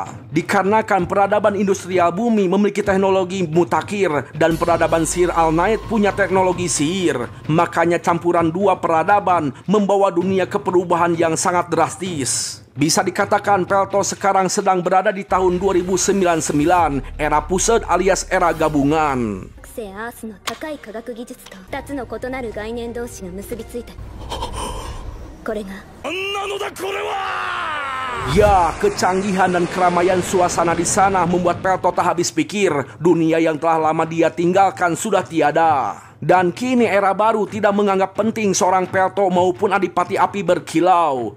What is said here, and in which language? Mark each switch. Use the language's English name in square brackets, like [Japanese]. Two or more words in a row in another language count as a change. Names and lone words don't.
[Indonesian] Dikarenakan peradaban industrial bumi memiliki teknologi mutakhir dan peradaban sihir Alnaed punya teknologi sihir, makanya campuran 2 peradaban membawa dunia ke perubahan yang sangat drastis. Bisa dikatakan Pelto sekarang sedang berada di tahun 2099, era pusat alias era gabungan. [Japanese] 惑星アースの高い科学技術と2つの異なる概念同士が結びついた。これが [Indonesian] Ya, kecanggihan dan keramaian suasana di sana membuat Pelto tak habis pikir. Dunia yang telah lama dia tinggalkan sudah tiada. Dan kini era baru tidak menganggap penting seorang Pelto maupun adipati api berkilau.